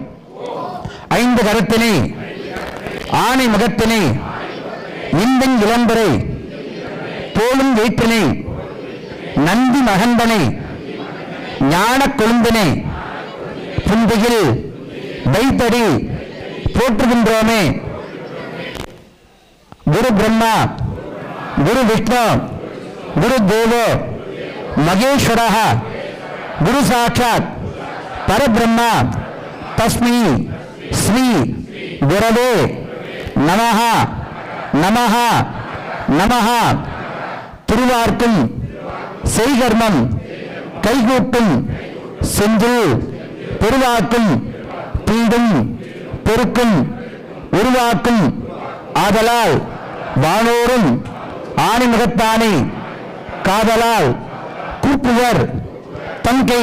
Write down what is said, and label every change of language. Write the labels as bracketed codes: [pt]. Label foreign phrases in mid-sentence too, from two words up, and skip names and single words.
[ta] 5 கரத்தினை ஆணை முகத்தினை இந்தின் இளம்பரை தோளும் வைப்பினை நந்தி மகந்தனை ஞான கொழுந்தினை புந்தியில் வைத்தடி போற்றுகின்றோமே. [sa] गुरु ब्रह्मा, गुरु विष्णु, गुरु देवो महेश्वर, गुरु साक्षात् परब्रह्मा तस्मै श्री गुरवे नमः नमः नमः. [ta] திருவார்க்கும் செய்கர்மம் கைகூட்டும் செந்தில் பெருவாக்கும் பீடும் பெருக்கும் உருவாக்கும் ஆதலால் வானோரும் ஆணிமுகத்தானே காதலால் கூப்புவர் தங்கை